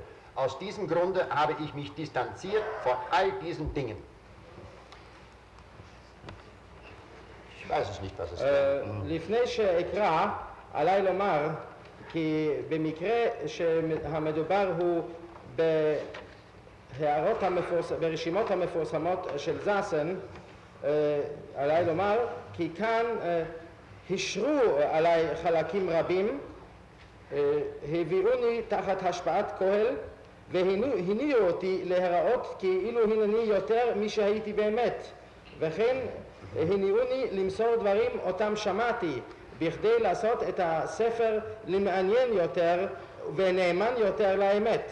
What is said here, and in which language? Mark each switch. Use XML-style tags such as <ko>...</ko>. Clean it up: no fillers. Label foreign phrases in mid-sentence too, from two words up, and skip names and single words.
<de>Aus diesem Grunde habe ich mich distanziert von all diesen Dingen. Ich weiß es nicht, was es ist.</de> <he>לפני שאקרא, עליי לומר כי במקרה שהמדובר הוא ברשימות המפורסמות של זאסן, עליי לומר, כי כאן השרו עליי חלקים רבים, הביאוני תחת השפעת כהל, והניעו אותי להיראות כאילו הנני יותר משהייתי באמת, וכן הניעוני למסור דברים אותם שמעתי, בכדי לעשות את הספר למעניין יותר ונאמן יותר לאמת.</he>